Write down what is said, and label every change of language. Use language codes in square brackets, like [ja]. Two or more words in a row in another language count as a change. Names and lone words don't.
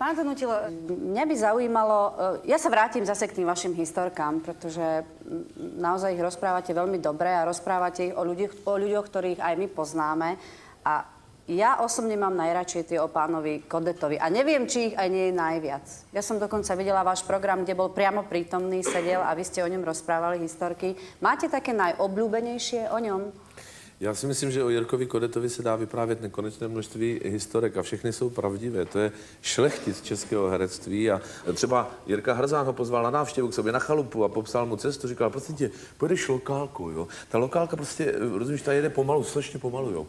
[sk] Pán Donutil, mňa by zaujímalo, ja sa vrátim zase k tým vašim historkám, pretože naozaj ich rozprávate veľmi dobre a rozprávate ich o ľuďoch, ktorých aj my poznáme. A ja osobne mám najradšej tie o pánovi Kodetovi. A neviem, či ich aj nie je najviac. Ja som dokonca videla váš program, kde bol priamo prítomný, sedel a vy ste o ňom rozprávali historky. Máte také najobľúbenejšie o ňom? [cs] Já si myslím, že o Jirkovi Kodetovi se dá vyprávět nekonečné množství historek a všechny jsou pravdivé. To je šlechtic českého herectví a třeba Jirka Hrzán ho pozval na návštěvu k sobě na chalupu a popsal mu cestu, říkal, prosím tě, pojedeš lokálku, jo. Ta lokálka prostě, rozumíš, ta jede pomalu, strašně pomalu, jo.